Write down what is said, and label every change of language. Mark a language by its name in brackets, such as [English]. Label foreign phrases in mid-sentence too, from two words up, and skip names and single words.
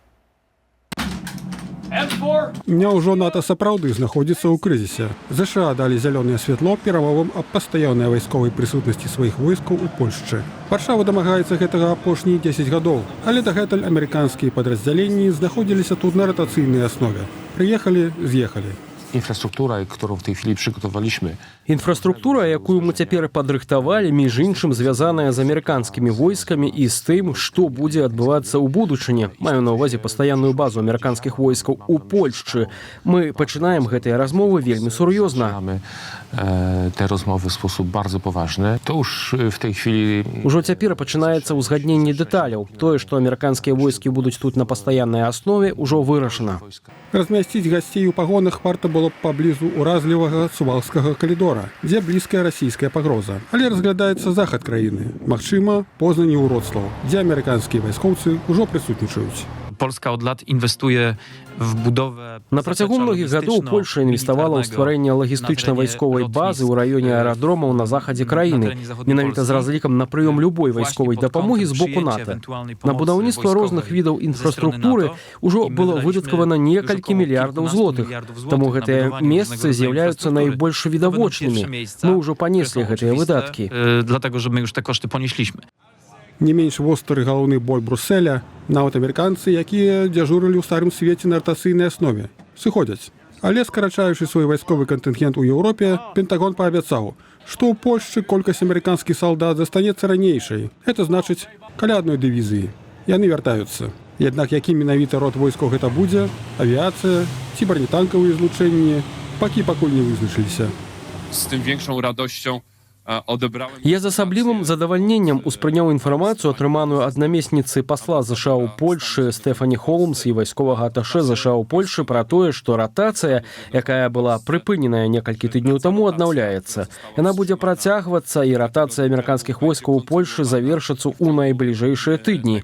[Belarusian] Няўжо НАТО сапраўды знаходзіцца ў крызісе. ЗША далі зялёнае святло перамовам аб пастаяннай вайсковай прысутнасці сваіх войскаў у Польшчы. Варшава дамагаецца гэтага апошнія 10 гадоў, але дагэтуль амерыканскія падраздзяленні знаходзіліся тут на ратацыйнай аснове. Прыехалі, з'ехалі. [Polish] Infrastruktura, którą w tej chwili przygotowaliśmy. [Belarusian] Інфраструктура, якую мы цяпер падрыхтавалі, між іншым звязаная з амерыканскімі войскамі і з тым, што будзе адбывацца ў будучыні. Маю на ўвазе пастаянную базу амерыканскіх войскаў у Польшчы. Мы пачынаем гэтыя размовы вельмі сур'ёзна. [Polish] Te rozmowy w sposób bardzo poważny. To już w tej chwili... [Belarusian] Ужо цяпер пачынаецца ўзгадненне дэталяў. Тое, што амерыканскія войскі будуць тут на пастаяннай аснове, ужо вырашана. Размясціць гасцей у пагонах варта было б паблізу ўразлівага сувалскага калідора, дзе блізкая расійская пагроза. Але разглядаецца захад краіны. Магчыма, Познаń і Уроцлаў, дзе амерыканскія вайскоўцы ўжо прысутнічаюць. [Polish] Polska od lat inwestuje w budowę... [Belarusian] На працягу многіх гадоў Польша інвеставала ў стварэнне лагістычна-вайсковай базы ў раёне аэрадромаў на захадзе краіны, менавіта з разлікам на прыём любой вайсковай дапамогі з боку НАТО. На будаўніцтва розных відаў інфраструктуры ўжо было выдаткавана некалькі мільярдаў злотых, таму гэтыя месцы з'яўляюцца найбольш відавочнымі. Мы ўжо панеслі гэтыя выдаткі. [Polish] Dlatego, że my już te koszty ponieśliśmy. [Belarusian] Не менш востры галоўны боль Брусселя, нават амерыканцы, якія дзяжурылі ў старым свеце на ратацыйнай аснове, сыходзяць. Але скарачаючы свой вайсковы кантынгент у Еўропе, Пентагон паабяцаў, што ў Польшчы колькасць амерыканскіх салдат застанецца ранейшай. Это значыць каля адной дывізіі. Яны вяртаюцца. Аднак які менавіта род войскаў гэта будзе, авіяцыя ці бронетанкавыя злучэнні, пакуль не вызначыліся. [Polish] Z tym większą radością odebrałem... [Belarusian] Я з асаблівым задавальненнем успрыняў інфармацыю, атрыманую ад намесніцы пасла ЗША ў Польшы Стэфані Холмс і вайсковага аташэ ЗША ў Польшы пра тое, што ратацыя, якая была прыпыненая некалькі тыдняў таму, аднаўляецца. Яна будзе працягвацца, і ратацыя амерыканскіх войскаў у Польшы завершыцца ў найбліжэйшыя тыдні.